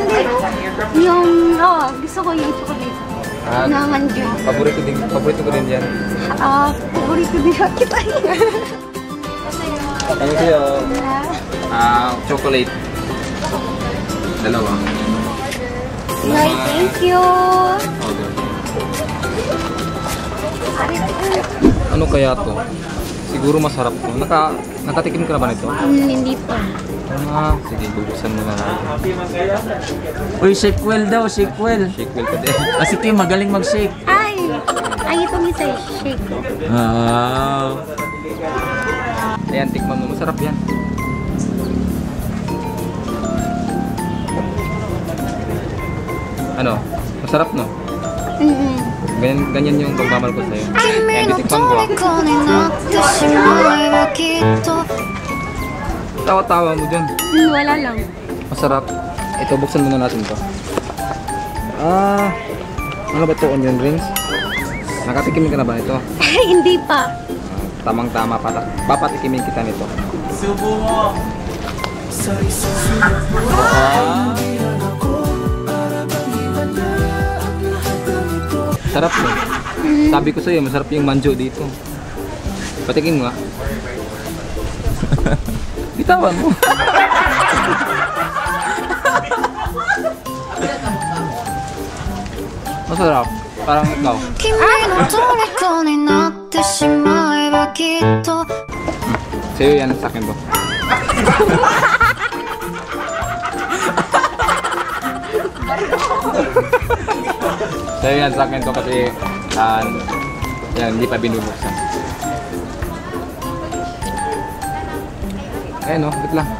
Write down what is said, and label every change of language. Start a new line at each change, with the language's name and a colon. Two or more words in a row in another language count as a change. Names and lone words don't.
Filipino: Gusto ko yung chocolate. Na manju. Paborito ko din yan. Paborito din kita. Ano sa'yo? Chocolate. Dalawa. Ay,
English: thank you.
Filipino: Ano kaya to? Siguro masarap to. Nakatikim ka na ba nito? Hindi pa. Sige, bubuksan mo na natin. Uy,
English: shake well daw, shake well. Shake well
Filipino: ka din. Si Kim, magaling mag-shake. Ay, itong isa shake ko. Ayan, tikman mo. Masarap yan. Ano? Masarap, no? Ganyan yung pagmamahal ko sa'yo.
Japanese: 君の虜になってしまえばきっと
Filipino: Tawa-tawa mo dyan. Wala lang. Masarap. Ito, buksan muna natin to. Ano ba ito? Onion rings? Nakatikim ka na ba ito? Ay, hindi pa. Tamang-tama. Papatikimin kita nito. Subo mo. Sarap no? Sabi ko sa'yo, masarap yung manjo dito. Patikin mo nga. Bitawan mo. Masarap. Parang ikaw.
Japanese: 君の虜になってしまえばきっと
Filipino: Sa'yo yan, sa akin to. Sa'yo yan, sa akin to kasi yan, hindi pa binubuksan. Ayan o, wait lang.